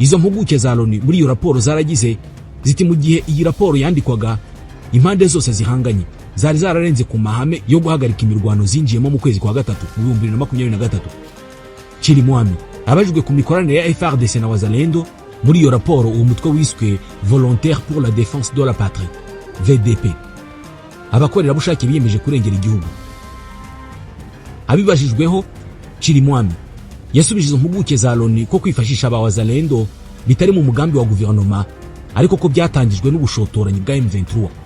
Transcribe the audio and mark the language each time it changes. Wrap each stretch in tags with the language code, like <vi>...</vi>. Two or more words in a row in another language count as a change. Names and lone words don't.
<rw>Izo mpuguke za Loni muri iyo raporo zaragize ziti mu gihe iyi raporo yandikwaga, impande zose zihanganye zari zararenze ku mahame yo guhagarika imirwano zinjiyemo mu kwezi kwa gatatu mu 2023. Chirimwami abajijwe ku mikoranire ya FARDC na Wazalendo muri iyo raporo, uwo mutwe wiswe Volontaire pour la Défense de la Patrie VDP, abakorera bushake biyemeje kurengera igihugu. Abibajijweho, Chirimwami yasubije izo mpuguke za Loni ko kwifashisha aba Wazalendo bitari mu mugambi wa guverinoma, ariko ko byatangijwe n'ubushotoranyi bwa M23.</rw>